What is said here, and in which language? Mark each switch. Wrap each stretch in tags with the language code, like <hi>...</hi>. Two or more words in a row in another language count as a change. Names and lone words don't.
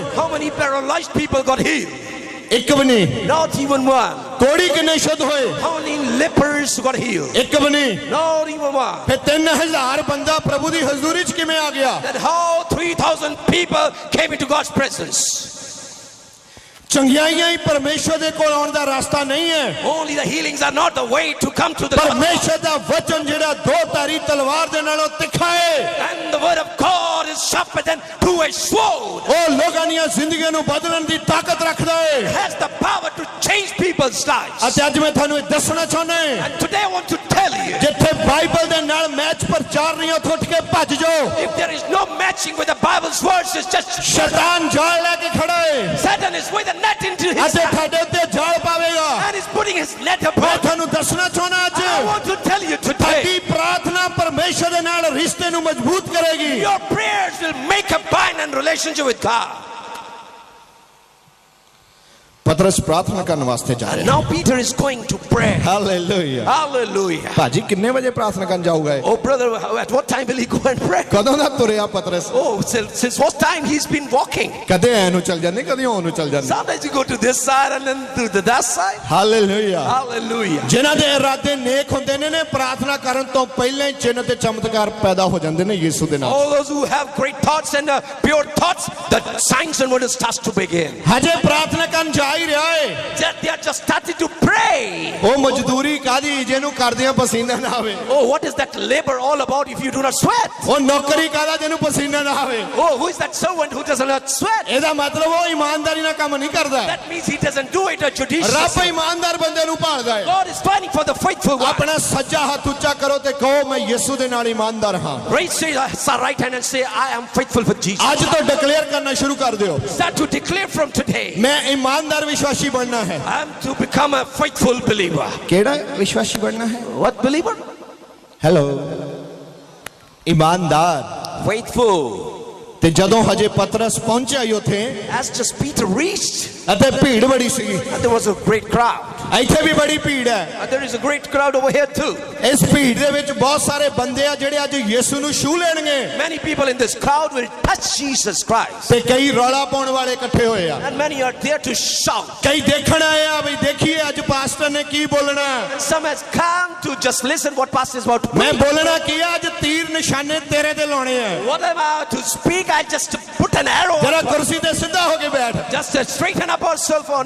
<en>How many paralyzed people got healed?</en> <pa>ਇੱਕ ਵੀ ਨਹੀਂ।</pa> <en>Not even one.</en> <pa>ਕੋੜੀ ਕਿੰਨੇ ਸ਼ੁੱਧ ਹੋਏ?</pa> <en>How many lepers got healed?</en> <pa>ਇੱਕ ਵੀ ਨਹੀਂ।</pa> <en>Not even one.</en> <pa>ਫਿਰ 3000 ਬੰਦਾ ਪ੍ਰਭੂ ਦੀ ਹਜ਼ੂਰੀ 'ਚ ਕਿਵੇਂ ਆ ਗਿਆ?</pa> <en>That how 3,000 people came into God's presence.</en> <pa>ਚੰਗਿਆਈਆਂ ਹੀ ਪਰਮੇਸ਼ਵਰ ਦੇ ਕੋਲ ਆਉਣ ਦਾ ਰਸਤਾ ਨਹੀਂ ਹੈ।</pa> <en>Only the healings are not the way to come to the God.</en> <pa>ਪਰਮੇਸ਼ਵਰ ਦਾ ਵਚਨ ਜਿਹੜਾ ਦੋ ਧਾਰੀ ਤਲਵਾਰ ਦੇ ਨਾਲੋਂ ਤਿੱਖਾ ਹੈ।</pa> <en>And the word of God is sharper than two-edged sword.</en> <pa>ਉਹ ਲੋਕਾਂ ਦੀਆਂ ਜ਼ਿੰਦਗੀਆਂ ਨੂੰ ਬਦਲਣ ਦੀ ਤਾਕਤ ਰੱਖਦਾ</pa> <en>It</en> <pa>ਹੈ।</pa> <en>has the power to change people's lives.</en> <pa>ਅਤੇ ਅੱਜ ਮੈਂ ਤੁਹਾਨੂੰ ਇਹ ਦੱਸਣਾ ਚਾਹੁੰਦਾ ਹਾਂ,</pa> <en>And today I want to tell you,</en> <pa>ਜਿੱਥੇ ਬਾਈਬਲ ਦੇ ਨਾਲ ਮੈਚ ਪ੍ਰਚਾਰ ਨਹੀਂ, ਉੱਥੋਂ ਉੱਠ ਕੇ ਭੱਜ ਜਾਓ।</pa> <en>if there is no matching with the Bible's words, it's just</en> <pa>ਸ਼ੈਤਾਨ ਜਾਲ ਲੈ ਕੇ ਖੜਾ ਹੈ</pa> <en>Satan is with a net into his</en> <pa>ਅਤੇ</pa> <en>hand</en> <pa>ਤੁਹਾਡੇ ਉੱਤੇ ਜਾਲ ਪਾਵੇਗਾ।</pa> <en>and is putting his net</en> <pa>ਮੈਂ</pa> <en>upon.</en> <pa>ਤੁਹਾਨੂੰ ਦੱਸਣਾ ਚਾਹੁੰਦਾ ਅੱਜ,</pa> <en>I want to tell you today,</en> <pa>ਤੁਹਾਡੀ ਪ੍ਰਾਰਥਨਾ ਪਰਮੇਸ਼ਵਰ ਦੇ ਨਾਲ ਰਿਸ਼ਤੇ ਨੂੰ ਮਜ਼ਬੂਤ ਕਰੇਗੀ।</pa> <en>your prayers will make a bind and relationship with God.</en> <pa>ਪਤਰਸ ਪ੍ਰਾਰਥਨਾ ਕਰਨ ਵਾਸਤੇ ਜਾ</pa> <en>And</en> <pa>ਰਿਹਾ।</pa> <en>now Peter is going to pray.</en> <pa>ਹਾਲੇਲੂਇਆ।</pa> <en>Hallelujah.</en> <pa>ਭਾਜੀ ਕਿੰਨੇ ਵਜੇ ਪ੍ਰਾਰਥਨਾ ਕਰਨ ਜਾਊਗਾ ਇਹ?</pa> <en>Oh brother, at what time will he go and pray?</en> <pa>ਕਦੋਂ ਦਾ ਤੁਰਿਆ ਪਤਰਸ?</pa> <en>Oh, since what time he's been walking?</en> <pa>ਕਦੇ ਐ ਨੂੰ ਚੱਲ ਜਾਂਦੇ, ਕਦੇ ਉਹ ਨੂੰ ਚੱਲ ਜਾਂਦੇ।</pa> <en>Sometimes you go to this side and then to that side.</en> <pa>ਹਾਲੇਲੂਇਆ।</pa> <en>Hallelujah.</en> <pa>ਜਿਨ੍ਹਾਂ ਦੇ ਇਰਾਦੇ ਨੇਕ ਹੁੰਦੇ ਨੇ ਪ੍ਰਾਰਥਨਾ ਕਰਨ ਤੋਂ ਪਹਿਲਾਂ ਹੀ ਚਿੰਨ੍ਹ ਤੇ ਚਮਤਕਾਰ ਪੈਦਾ ਹੋ ਜਾਂਦੇ ਨੇ ਯਿਸੂ ਦੇ ਨਾਮ।</pa> <en>All those who have great thoughts and pure thoughts, the signs and wonders starts to begin.</en> <pa>ਹਜੇ ਪ੍ਰਾਰਥਨਾ ਕਰਨ ਜਾ ਹੀ ਰਿਹਾ ਹੈ।</pa> <en>They are just starting to pray.</en> <pa>ਉਹ ਮਜ਼ਦੂਰੀ ਕਾਦੀ ਜਿਹਨੂੰ ਕਰਦਿਆਂ ਪਸੀਨਾ ਨਾ ਆਵੇ?</pa> <en>Oh, what is that labor all about if you do not sweat?</en> <pa>ਉਹ ਨੌਕਰੀ ਕਾਦਾ ਜਿਹਨੂੰ ਪਸੀਨਾ ਨਾ ਆਵੇ?</pa> <en>Oh, who is that servant who does not sweat?</en> <pa>ਇਹਦਾ ਮਤਲਬ ਉਹ ਇਮਾਨਦਾਰੀ ਨਾਲ ਕੰਮ ਨਹੀਂ ਕਰਦਾ।</pa> <en>That means he doesn't do it judiciously.</en> <pa>ਰੱਬ ਇਮਾਨਦਾਰ ਬੰਦੇ ਨੂੰ ਭਾਲਦਾ ਹੈ।</pa> <en>God is fighting for the faithful one.</en> <pa>ਆਪਣਾ ਸੱਜਾ ਹੱਥ ਉੱਚਾ ਕਰੋ ਤੇ ਕਹੋ ਮੈਂ ਯਿਸੂ ਦੇ ਨਾਲ ਇਮਾਨਦਾਰ ਹਾਂ।</pa> <en>Raise your right hand and say, I am faithful for Jesus.</en> <pa>ਅੱਜ ਤੋਂ ਡਿਕਲੇਅਰ ਕਰਨਾ ਸ਼ੁਰੂ ਕਰ ਦਿਓ,</pa> <en>Start to declare from today,</en> <pa>ਮੈਂ ਇਮਾਨਦਾਰ ਵਿਸ਼ਵਾਸੀ ਬਣਨਾ ਹੈ।</pa> <en>I am to become a faithful believer.</en> <pa>ਕਿਹੜਾ ਵਿਸ਼ਵਾਸੀ ਬਣਨਾ ਹੈ?</pa> <en>What believer?</en> <pa>ਹੈਲੋ, ਇਮਾਨਦਾਰ।</pa> <en>Faithful.</en> <pa>ਤੇ ਜਦੋਂ ਹਜੇ ਪਤਰਸ ਪਹੁੰਚਿਆ ਹੀ ਉੱਥੇ</pa> <en>As just Peter reached,</en> <pa>ਅਤੇ ਭੀੜ ਬੜੀ ਸੀਗੀ।</pa> <en>and there was a great crowd.</en> <pa>ਇੱਥੇ ਵੀ ਬੜੀ ਭੀੜ ਹੈ।</pa> <en>And there is a great crowd over here too.</en> <pa>ਇਸ ਭੀੜ ਦੇ ਵਿੱਚ ਬਹੁਤ ਸਾਰੇ ਬੰਦੇ ਆ ਜਿਹੜੇ ਅੱਜ ਯਿਸੂ ਨੂੰ ਛੂ ਲੈਣਗੇ</pa> <en>Many people in this crowd will touch Jesus Christ.</en> <pa>ਤੇ ਕਈ ਰੌਲਾ ਪਾਉਣ ਵਾਲੇ ਇਕੱਠੇ ਹੋਏ ਆ।</pa> <en>And many are there to shout.</en> <pa>ਕਈ ਦੇਖਣ ਆਏ ਆ ਵੀ ਦੇਖੀਏ ਅੱਜ ਪਾਸਟਰ ਨੇ ਕੀ ਬੋਲਣਾ।</pa> <en>And some has come to just listen what pastor is about to</en> <pa>ਮੈਂ</pa> <en>preach.</en> <pa>ਬੋਲਣਾ ਕੀ ਆ? ਅੱਜ ਤੀਰ ਨਿਸ਼ਾਨੇ ਤੇਰੇ ਤੇ ਲਾਉਣੇ ਆ।</pa> <en>What am I to speak? I just put an arrow.</en> <pa>ਜਰਾ ਕੁਰਸੀ ਤੇ ਸਿੱਧਾ ਹੋ ਕੇ ਬੈਠ।</pa> <en>Just straighten up ourselves on.</en>